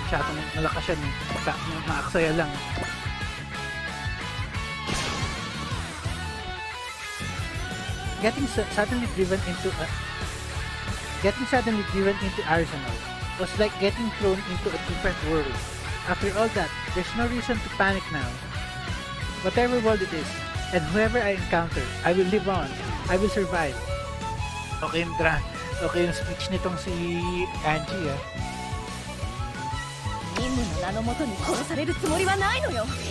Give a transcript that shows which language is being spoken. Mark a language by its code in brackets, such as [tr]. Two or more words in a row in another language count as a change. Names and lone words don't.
[tl] Masyadong malakas yan eh. Maaksaya lang. [en] Getting suddenly driven into Arsenal was like getting thrown into a different world. After all that, there's no reason to panic now. Whatever world it is, and whoever I encounter, I will live on. I will survive. [tl] Okay yung speech nitong si Angie ah. [ja] 任務の名のもとに殺されるつもりはないのよ。